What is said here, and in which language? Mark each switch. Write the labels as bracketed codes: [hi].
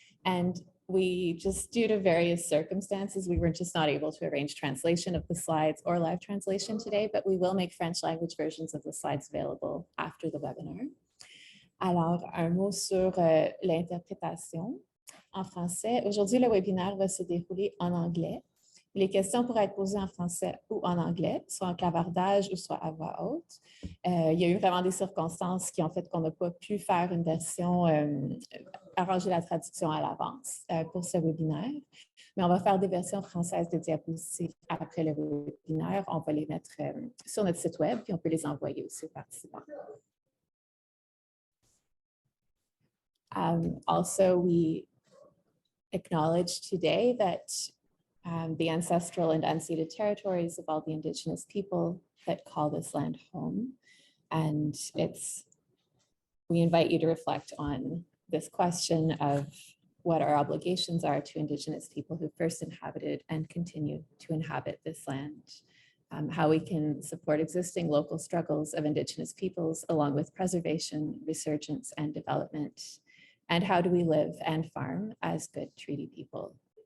[en] And we just, due to various circumstances, we were just not able to arrange translation of the slides or live translation today, but we will make French language versions of the slides available after the webinar. [fr] Alors, un mot sur l'interprétation en français. Aujourd'hui, le webinaire va se dérouler en anglais. Les questions pourraient être posées en français ou en anglais, soit en clavardage ou soit à voix haute. Il y a eu vraiment des circonstances qui ont fait qu'on n'a pas pu faire une version, arranger la traduction à l'avance pour ce webinaire. Mais on va faire des versions françaises de diapositives après le webinaire. On va les mettre sur notre site web, puis on peut les envoyer aussi aux participants. [en] Also, we acknowledge today that the ancestral and unceded territories of all the Indigenous people that call this land home. And we invite you to reflect on this question of what our obligations are to Indigenous people who first inhabited and continue to inhabit this land, how we can support existing local struggles of Indigenous peoples along with preservation, resurgence, and development, and how do we live and farm as good treaty people.